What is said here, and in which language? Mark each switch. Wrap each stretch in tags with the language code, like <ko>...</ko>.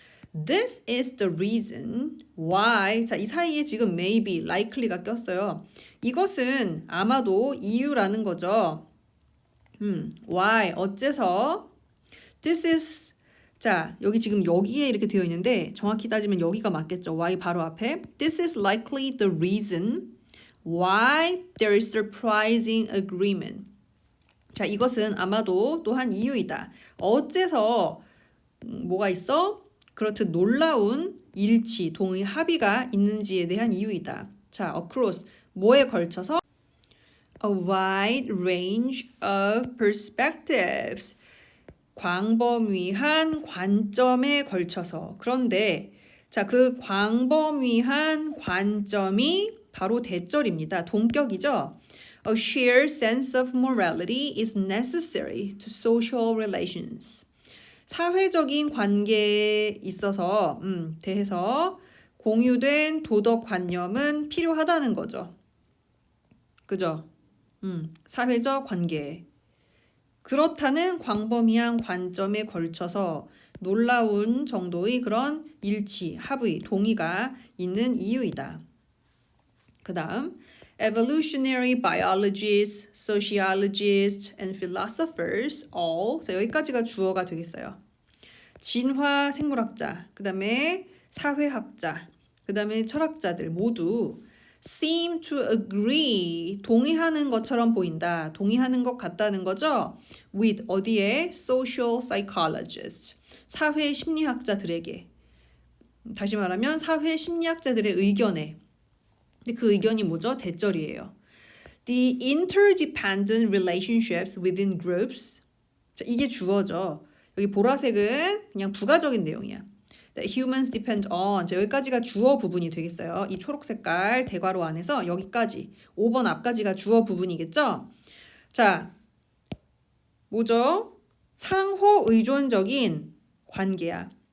<en>This is the reason why.</en> <ko>자, 이 사이에 지금 maybe, likely가 꼈어요. 이것은 아마도 이유라는 거죠. Why, 어째서.</ko> <en>This is,</en> <ko>자, 여기 지금 여기에 이렇게 되어 있는데 정확히 따지면 여기가 맞겠죠. Why 바로 앞에.</ko> <en>This is likely the reason why there is surprising agreement.</en> <ko>자, 이것은 아마도 또한 이유이다. 어째서 뭐가 있어? 그렇듯 놀라운 일치, 동의, 합의가 있는지에 대한 이유이다. 자, across, 뭐에 걸쳐서?</ko> <en>A wide range of perspectives.</en> <ko>광범위한 관점에 걸쳐서. 그런데 자, 그 광범위한 관점이 바로 대절입니다. 동격이죠.</ko> <en>A shared sense of morality is necessary to social relations.</en> <ko>사회적인 관계에 있어서 대해서 공유된 도덕관념은 필요하다는 거죠. 그죠? 사회적 관계. 그렇다는 광범위한 관점에 걸쳐서 놀라운 정도의 그런 일치, 합의, 동의가 있는 이유이다. 그 다음</ko> <en>Evolutionary biologists, sociologists, and philosophers all.</en> <ko>자, 여기까지가 주어가 되겠어요. 진화 생물학자, 그 다음에 사회학자, 그 다음에 철학자들 모두</ko> <en>seem to agree,</en> <ko>동의하는 것처럼 보인다. 동의하는 것 같다는 거죠.</ko> <en>with,</en> <ko>어디에?</ko> <en>social psychologists,</en> <ko>사회 심리학자들에게. 다시 말하면 사회 심리학자들의 의견에. 근데 그 의견이 뭐죠? 대절이에요.</ko> <en>The interdependent relationships within groups.</en> <ko>자, 이게 주어죠. 여기 보라색은 그냥 부가적인 내용이야.</ko> <en>That humans depend on.</en> <ko>자, 여기까지가 주어 부분이 되겠어요. 이 초록 색깔 대괄호 안에서 여기까지 5번 앞까지가 주어 부분이겠죠. 자, 뭐죠? 상호 의존적인 관계야.</ko>